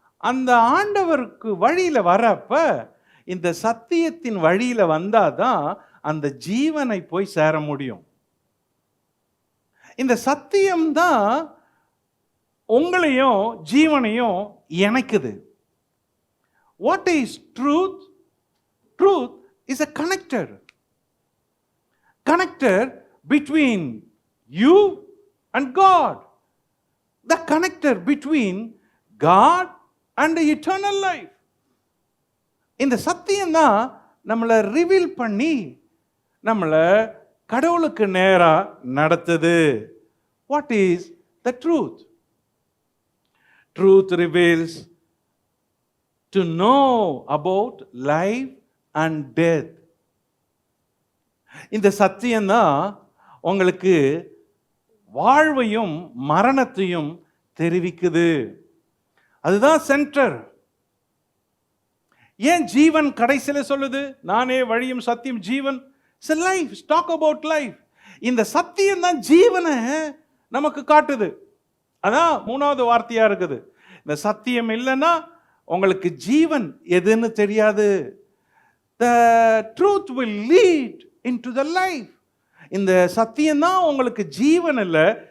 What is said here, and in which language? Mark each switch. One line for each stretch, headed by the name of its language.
Tamil: அந்த ஆண்டவருக்கு வழியில வரப்ப இந்த சத்தியத்தின் வழியில வந்தாதான் அந்த ஜீவனை போய் சேர முடியும். இந்த சத்தியம்தான் உங்களையும் ஜீவனையும் இணைக்குது.
English: What is truth? Truth is a connector between you and God, the connector between God and the eternal life.
Tamil: இந்த சத்தியம் தான் நம்மளை ரிவீல் பண்ணி நம்மளை கடவுளுக்கு நேரா நடத்துது.
English: What is the truth? Truth reveals to know about life and death.
Tamil: இந்த சத்தியம்தான் உங்களுக்கு வாழ்வையும் மரணத்தையும் தெரிவிக்குது. அதுதான் சென்டர். ஏன் ஜீவன் கடைசியில் சொல்லுது, நானே வழியும் சத்தியம் ஜீவன்?
English: It's a life, talk about life.
Tamil: இந்த சத்தியம் தான் ஜீவனை நமக்கு காட்டுது. அதான் மூணாவது வார்த்தையா இருக்குது. இந்த சத்தியம் இல்லைன்னா உங்களுக்கு ஜீவன் எதுன்னு தெரியாது.
English: The truth will lead into the life.
Tamil: இந்த சத்தியம் தான் உங்களுக்கு ஜீவன் இல்லை,